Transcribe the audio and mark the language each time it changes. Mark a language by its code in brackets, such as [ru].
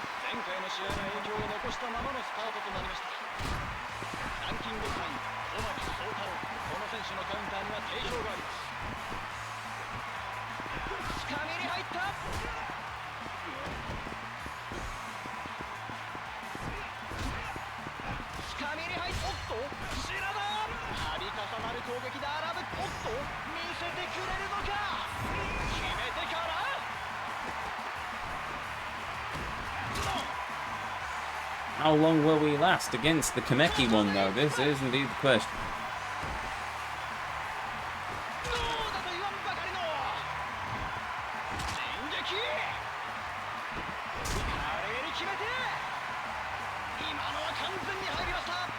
[ja] 前回の試合の影響を残したままのスタートとなりましたランキング3位小牧宗太郎この選手のカウンターには定評がありますつかみに入ったつかみに入ったおっと白田度重なる攻撃で荒ぶおっと見せてくれるのか決めてから [en] How long will we last against the Kameki one, though? This is indeed the question. [ja] どうだと言わんばかりの電撃華麗に決めて今のは完全に入りました